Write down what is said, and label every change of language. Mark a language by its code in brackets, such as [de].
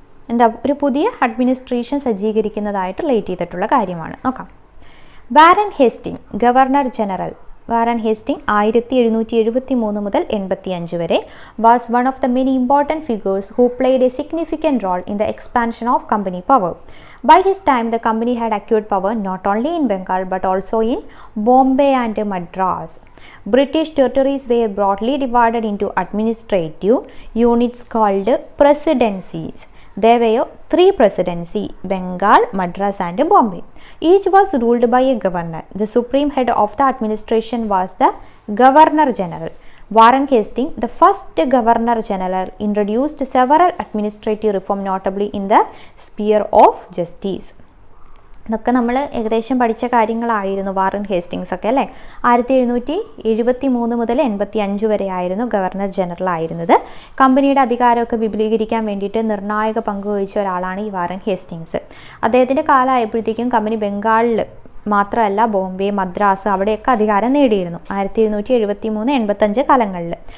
[ml] എന്താ? ഒരു പുതിയ അഡ്മിനിസ്ട്രേഷൻ സജ്ജീകരിക്കുന്നതായിട്ട് റിലേറ്റ് ചെയ്തിട്ടുള്ള കാര്യമാണ്. നോക്കാം. [en] Warren Hasting governor general. Warren Hasting 1773 [ml] മുതൽ 85 വരെ [en] Was one of the many important figures who played a significant role in the expansion of company power. By his time, the company had acquired power not only in Bengal but also in Bombay and Madras. British territories were broadly divided into administrative units called presidencies. There were 3 presidencies: Bengal, Madras and Bombay. Each was ruled by a governor. The supreme head of the administration was the Governor General. Warren Hastings, the first Governor General, introduced several administrative reforms, notably in the sphere of justice. [ml] ഇതൊക്കെ നമ്മൾ ഏകദേശം പഠിച്ച കാര്യങ്ങളായിരുന്നു. Warren Hastings ഒക്കെ അല്ലേ. 1773 മുതൽ 85 വരെ ആയിരുന്നു ഗവർണർ ജനറൽ ആയിരുന്നത്. കമ്പനിയുടെ അധികാരമൊക്കെ വിപുലീകരിക്കാൻ വേണ്ടിയിട്ട് നിർണായക പങ്ക് വഹിച്ച ഒരാളാണ് ഈ വാറൻ ഹേസ്റ്റിങ്സ്. അദ്ദേഹത്തിൻ്റെ കാലമായപ്പോഴത്തേക്കും കമ്പനി ബംഗാളിൽ മാത്രമല്ല ബോംബെ, മദ്രാസ് അവിടെയൊക്കെ അധികാരം നേടിയിരുന്നു 1773-85 കാലങ്ങളിൽ.